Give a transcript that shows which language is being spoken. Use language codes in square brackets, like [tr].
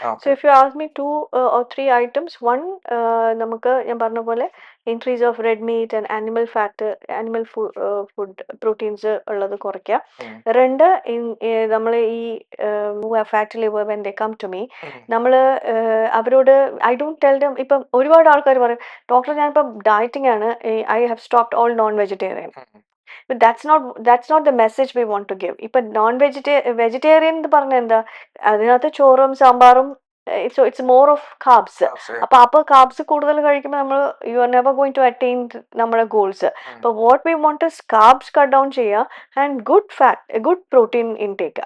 [en] So if you ask me 2 or 3 items, one [ml] നമുക്ക് ഞാൻ പറഞ്ഞ പോലെ [en] increase of red meat and animal fat, animal food proteins [ml] ഉള്ളത് കുറയ്ക്കുക. രണ്ട് നമ്മൾ ഈ fat liver [en] when they come to me, [ml] നമ്മൾ അവരോട് [en] I don't tell them. [ml] ഇപ്പം ഒരുപാട് ആൾക്കാർ പറയും ഡോക്ടർ ഞാനിപ്പം ഡയറ്റിംഗ് ആണ്, [en] I have stopped all non vegetarian. But that's not the message we want to give. [ml] ഇപ്പൊ വെജിറ്റേറിയൻ എന്ന് പറഞ്ഞ എന്താ, അതിനകത്ത് ചോറും സാമ്പാറും, [en] It's more of carbs. അപ്പൊ carbs [ml] കൂടുതൽ കഴിക്കുമ്പോൾ നമ്മൾ [en] You are never going to attain നമ്മുടെ goals. അപ്പൊ what we want is carbs cut down [ml] ചെയ്യുക [en] And good protein intake.